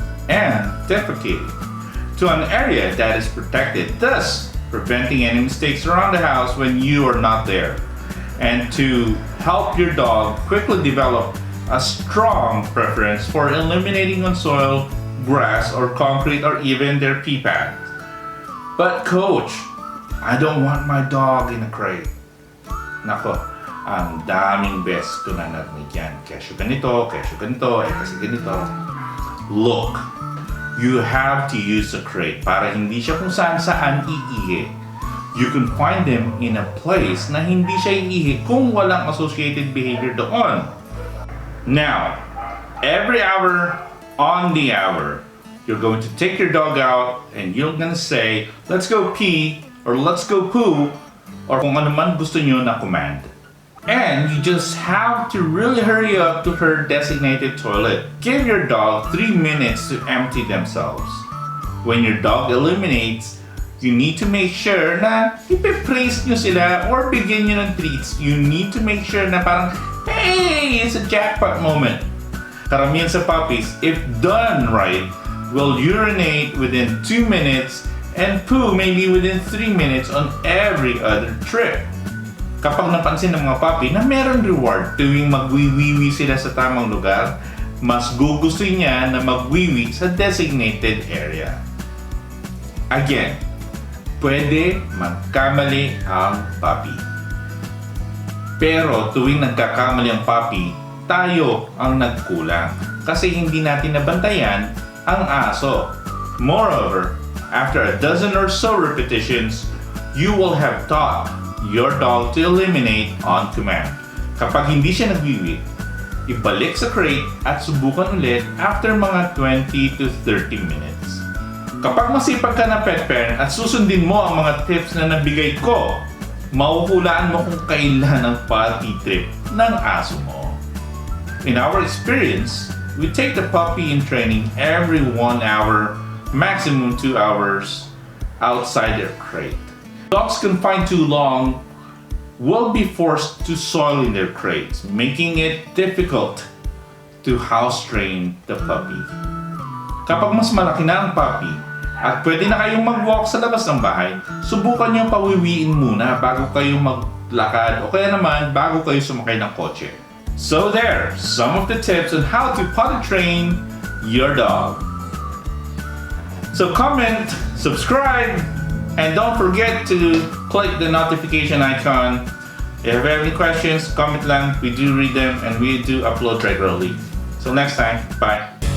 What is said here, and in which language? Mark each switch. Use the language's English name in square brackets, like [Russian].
[English] and defecating, to an area that is protected, thus preventing any mistakes around the house when you are not there, and to help your dog quickly develop a strong preference for eliminating on soil, grass, or concrete, or even their pee pad. But coach, I don't want my dog in a crate. [Filipino] Nako, ang daming beses ko na narinig yan. Kesyo ganito, kasi ganito. [English] Look, you have to use a crate [Filipino] para hindi siya kung saan iihi. [English] You can find them in a place [Filipino] na hindi siya iihi kung walang associated behavior doon. [English] Now, every hour on the hour, you're going to take your dog out and you're gonna say, let's go pee, or let's go poo, or [Filipino] kung ano man gusto nyo na [English] command. And you just have to really hurry up to her designated toilet. Give your dog 3 minutes to empty themselves. When your dog eliminates, you need to make sure [Filipino] na ipipraise nyo sila or bigyan nyo ng treats. [English] You need to make sure [Filipino] na parang, [English] hey, it's a jackpot moment. [Filipino] Karamihan sa [English] puppies, if done right, will urinate within 2 minutes and poo maybe within 3 minutes on every other trip. [Filipino] Kapag napansin ng mga puppy na meron reward tuwing magwiwiwi sila sa tamang lugar, mas gugustuhin niya na magwiwi sa designated area. Again, pwede magkamali ang puppy. Pero tuwing nagkakamali ang puppy, tayo ang nagkulang kasi hindi natin nabantayan ang aso. [English] Moreover, after a dozen or so repetitions, you will have taught your dog to eliminate on command. [Filipino] Kapag hindi siya nagwiwi, ibalik sa crate at subukan ulit after mga 20 to 30 minutes. Kapag masipag ka na pet parent at susundin mo ang mga tips na nabigay ko, mahuhulaan mo kung kailan ang potty trip ng aso mo. [English] In our experience, we take the puppy in training every 1 hour, maximum 2 hours outside their crate. Dogs confined too long will be forced to soil in their crates, making it difficult to house train the puppy. [Filipino] Kapag mas malaki na ang puppy at pwede na kayong mag-walk sa labas ng bahay, subukan nyo pawiwiin muna bago kayo maglakad o kaya naman bago kayo sumakay ng kotse. [English] So there, some of the tips on how to potty train your dog. So comment, subscribe, and don't forget to click the notification icon. If you have any questions, comment lang. We do read them and we do upload regularly. So next time, bye.